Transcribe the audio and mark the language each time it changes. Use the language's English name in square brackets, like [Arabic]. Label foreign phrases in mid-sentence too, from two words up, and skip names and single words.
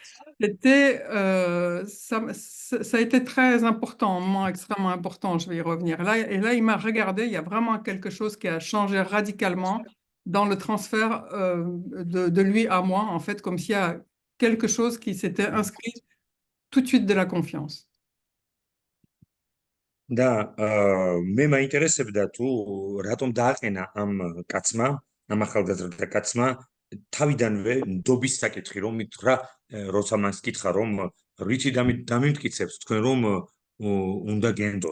[French] Ça a été très important, un moment extrêmement important, je vais y revenir. Là, et là, il m'a regardé, il y a vraiment quelque chose qui a changé radicalement dans le transfert de lui à moi, en fait, comme s'il y a quelque chose qui s'était inscrit tout de suite de la confiance. [Georgian] და მე მაინტერესებდა თუ რატომ დააყენა ამ კაცმა, ამ ახალგაზრდა კაცმა თავიდანვე ნდობის საკითხი, რომ მითხრა, როცა მას კითხა, რომ რითი დამიმტკიცებს თქვენ, რომ უნდა გენდოთ.